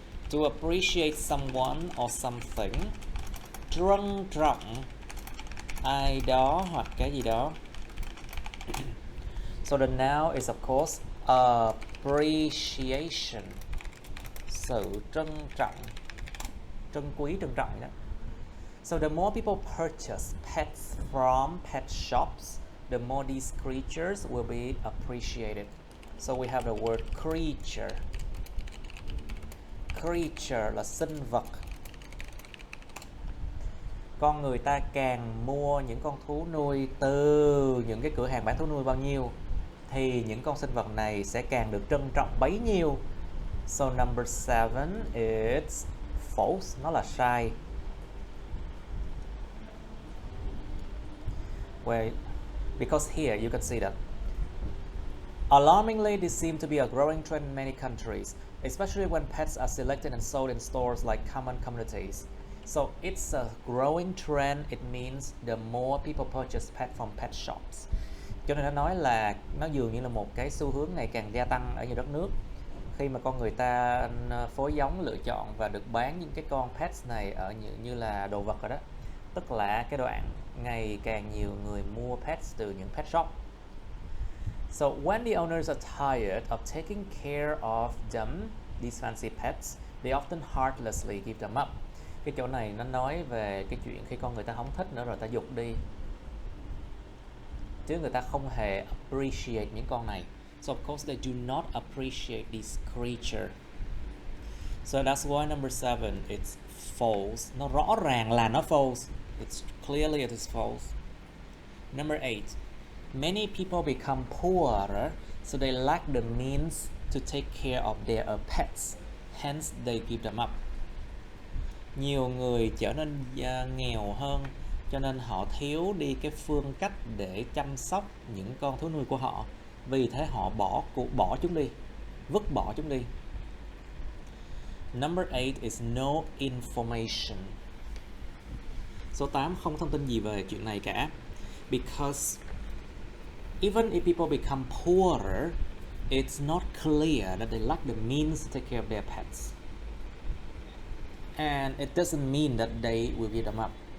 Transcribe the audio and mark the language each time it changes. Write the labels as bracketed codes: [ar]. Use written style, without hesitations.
[en] To appreciate someone or something. [vi] Trân trọng ai đó hoặc cái gì đó. [en] So the noun is of course appreciation. [vi] Sự trân trọng, trân quý, trân trọng đó. [en] So the more people purchase pets from pet shops, the more these creatures will be appreciated. So we have the word creature. [vi] Creature là sinh vật. Con người ta càng mua những con thú nuôi từ những cái cửa hàng bán thú nuôi bao nhiêu thì những con sinh vật này sẽ càng được trân trọng bấy nhiêu. [en] So number 7 is false, [vi] nó là sai. [en] Well, because here you can see that alarmingly this seems to be a growing trend in many countries, especially when pets are selected and sold in stores like common communities. So it's a growing trend. It means the more people purchase pet from pet shops. [vi] Cho nên nó nói là nó dường như là một cái xu hướng ngày càng gia tăng ở nhiều đất nước. Khi mà con người ta phối giống, lựa chọn và được bán những cái con pets này ở như là đồ vật rồi đó. Tức là cái đoạn ngày càng nhiều người mua pets từ những pet shop. [en] So when the owners are tired of taking care of them, these fancy pets, they often heartlessly give them up. [vi] Cái chỗ này nó nói về cái chuyện khi con người ta không thích nữa rồi ta giục đi, chứ người ta không hề appreciate những con này. [en] So of course they do not appreciate this creature. So that's why number 7 it's false. [vi] Nó rõ ràng là nó [en] false. It's clearly it is false. Number 8. Many people become poorer, so they lack the means to take care of their pets. Hence they give them up. [vi] Nhiều người trở nên nghèo hơn, cho nên họ thiếu đi cái phương cách để chăm sóc những con thú nuôi của họ. Vì thế họ bỏ chúng đi, vứt bỏ chúng đi. [en] Number 8 is no information. [vi] Số 8 không thông tin gì về chuyện này cả. [en] Because even if people become poorer, it's not clear that they lack the means to take care of their pets. And it doesn't mean that they will give them up.